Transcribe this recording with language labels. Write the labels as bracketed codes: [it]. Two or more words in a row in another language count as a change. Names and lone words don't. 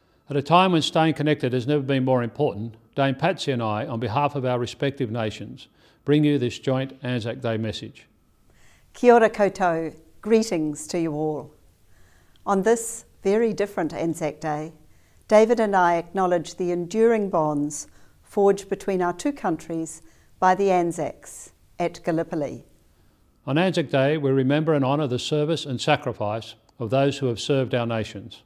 [en] At a time when staying connected has never been more important, Dame Patsy and I, on behalf of our respective nations, bring you this joint Anzac Day message. [mi] Kia ora koutou, [en] greetings to you all. On this very different Anzac Day, David and I acknowledge the enduring bonds forged between our two countries by the Anzacs at Gallipoli. On Anzac Day, we remember and honour the service and sacrifice of those who have served our nations.